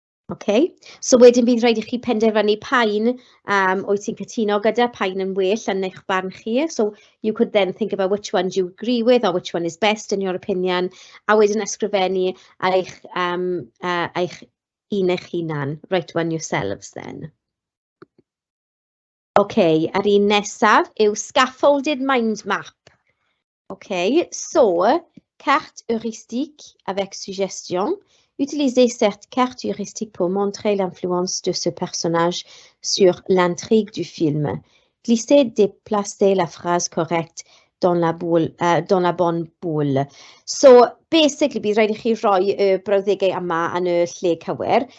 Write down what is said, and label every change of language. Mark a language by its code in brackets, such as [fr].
[cy] Okay, so wedyn bydd rhaid i chi penderfynu pa'n wyt ti'n cytuno gyda, pa'n yn well yn eich barn chi. [en] So you could then think about which one do you agree with or which one is best in your opinion. [cy] A wedyn ysgrifennu eich un eich hunan. [en] Write one yourselves then. [cy] Okay, ar un nesaf yw [en] scaffolded mind map. [fr] Okay, so carte heuristique avec suggestion. Utilisez cette carte heuristique pour montrer l'influence de ce personnage sur l'intrigue du film. Glissez, déplacez la phrase correcte dans la bonne boule. [cy] So, basically, bydd rhaid i chi rhoi y brawddegau yma yn y lle cywir.